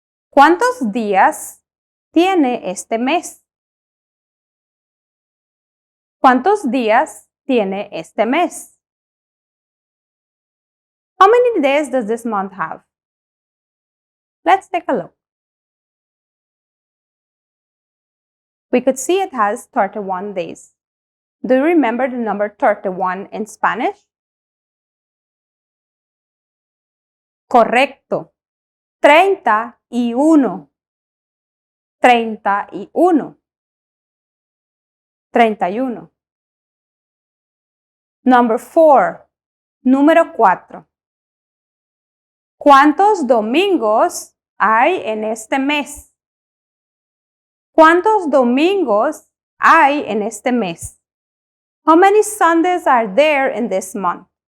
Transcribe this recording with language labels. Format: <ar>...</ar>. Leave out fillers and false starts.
<es>¿Cuántos días tiene este mes? ¿Cuántos días tiene este mes?</es> <en>How many days does this month have? Let's take a look. We could see it has 31 days. Do you remember the number 31 in Spanish?</en> <es>Correcto. 31. 31. 31.</es> <en>Number 4. Número 4.</en> <es>¿Cuántos domingos hay en este mes? ¿Cuántos domingos hay en este mes?</es> <en>How many Sundays are there in this month?</en>